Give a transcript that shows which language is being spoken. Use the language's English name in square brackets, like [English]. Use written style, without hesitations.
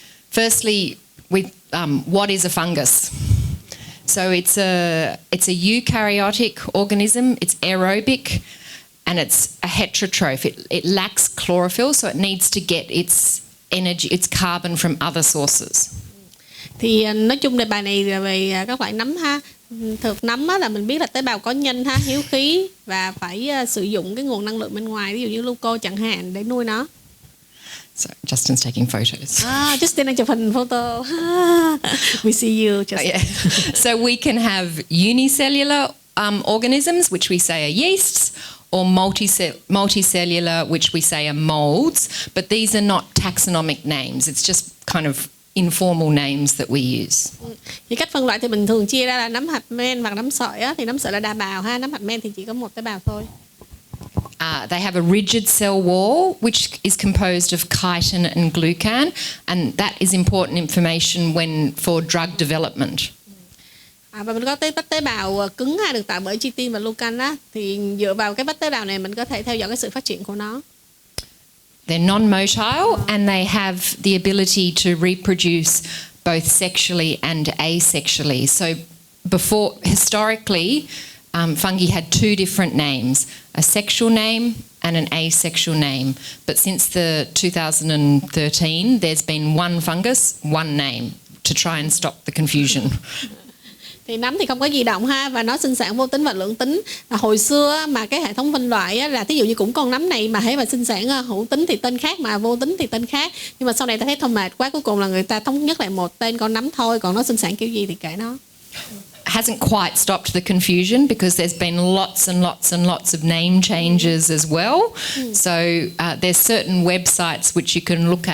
[English] Firstly, what is a fungus? So it's a eukaryotic organism. It's aerobic, and it's a heterotroph. It lacks chlorophyll, so it needs to get its energy, its carbon from other sources. [Vietnamese] Thì nói chung đề bài này là về các loại nấm ha. Thực nấm là mình biết là tế bào có nhân ha, hiếu khí và phải sử dụng cái nguồn năng lượng bên ngoài, ví dụ như gluco chẳng hạn để nuôi nó. [English] So Justin's taking photos. [Vietnamese] Justin đang chụp hình photo. [English] We see you, Justin. Yeah. So we can have unicellular organisms, which we say are yeasts, or multicellular, which we say are molds. But these are not taxonomic names. It's just kind of informal names that we use. [Vietnamese] Thì cách phân loại thì mình thường chia ra là nấm hạt men và nấm sợi á, thì nấm sợi là đa bào ha, nấm hạt men thì chỉ có một tế bào thôi. [English] They have a rigid cell wall, which is composed of chitin and glucan, and that is important information for drug development. [Vietnamese] Và mình có vách tế bào cứng ha, được tạo bởi chitin và glucan á, thì dựa vào cái vách tế bào này mình có thể theo dõi cái sự phát triển của nó. [English] They're non-motile and they have the ability to reproduce both sexually and asexually. So historically, fungi had two different names, a sexual name and an asexual name. But since the 2013, there's been one fungus, one name to try and stop the confusion. [Vietnamese] Thì nấm thì không có di động ha, và nó sinh sản vô tính và lưỡng tính. Hồi xưa mà cái hệ thống phân loại là ví dụ như cũng con nấm này mà hễ mà sinh sản hữu tính thì tên khác, mà vô tính thì tên khác. Nhưng mà sau này ta thấy thôi mệt quá, cuối cùng là người ta thống nhất lại một tên con nấm thôi, còn nó sinh sản kiểu gì thì kệ nó. [English] Hasn't quite stopped the confusion because there's been lots and lots and lots of name changes as well. So there's certain websites which you can look at